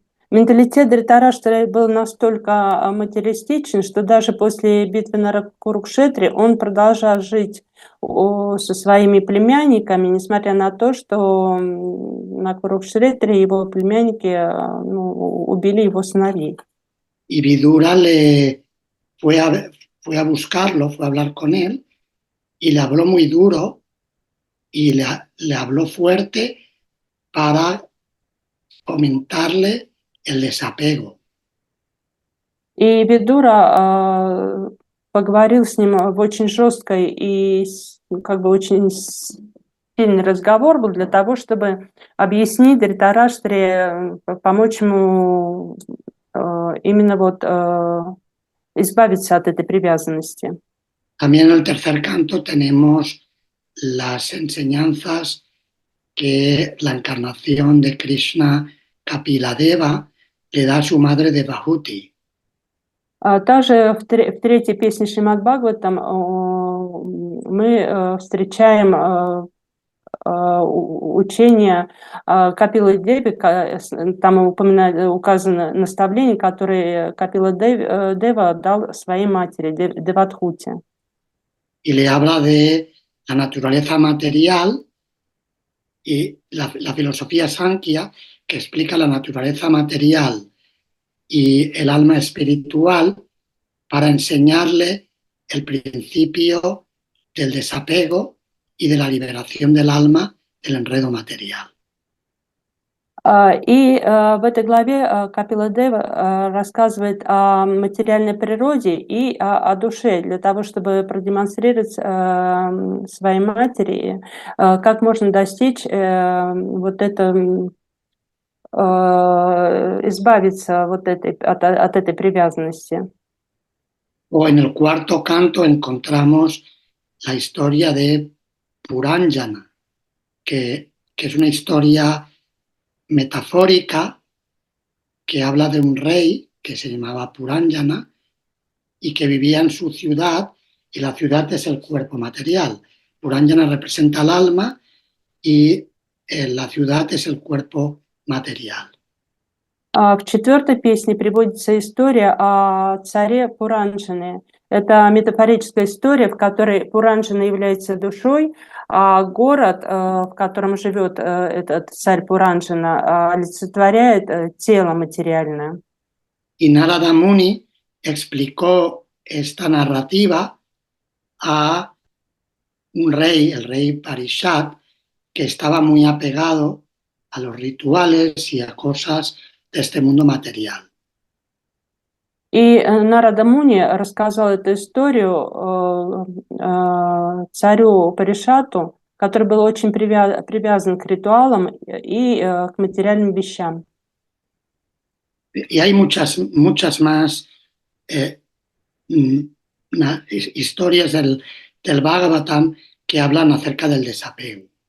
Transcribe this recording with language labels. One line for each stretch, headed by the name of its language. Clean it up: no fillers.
Russian: Менталитет Дритараштра был настолько материалистичен, что даже после битвы на Курукшетре он продолжал жить со своими племянниками, несмотря на то, что на Курукшетре его племянники убили его сыновей.
Spanish: Y Vidura fue a buscarlo, fue a hablar con él y le habló muy duro y le habló fuerte para fomentarle el desapego.
Russian: И Видура поговорил с ним в очень жесткой и как бы очень сильный разговор был для того, чтобы объяснить Дритараштре, помочь ему именно вот избавиться от этой привязанности.
Spanish: También en el tercer canto tenemos las enseñanzas que la encarnación de Krishna Kapiladeva le da a su madre Devahuti.
Russian: Также в третьей песне Шримад Бхагаватам мы встречаем учение Капилы Деви, там указано наставление, которое Капила Дева дал своей матери, Девадхути.
Spanish: Y le habla de la naturaleza material y la filosofía Sankhya, que explica la naturaleza material y el alma espiritual para enseñarle el principio del desapego y de la liberación del alma del enredo material.
Russian: И в этой главе Капила Дева рассказывает о материальной природе и о душе, для того, чтобы продемонстрировать своей матери, как можно достичь вот это, избавиться вот от этой привязанности.
Spanish: O en el cuarto canto encontramos la historia de Puranjana, que es una historia metafórica que habla de un rey que se llamaba Puranjana y que vivía en su ciudad, y la ciudad es el cuerpo material. Puranjana representa el alma y la ciudad es el cuerpo material.
Russian: В четвертой песне приводится история о царе Пуранджане. Это метафорическая история, в которой Пуранджана является душой, а город, в котором живет этот царь Пуранджана, олицетворяет тело материальное.
Spanish: Y Narada Muni explicó esta narrativa a un rey, el rey Parishat, que estaba muy apegado a los rituales y a cosas de este mundo material.
Russian: И Нарада Муни рассказал эту историю царю Паришату, который был очень привязан к ритуалам и к материальным вещам.
Spanish: Y hay muchas más historias del Bhagavatam que hablan acerca del desapego.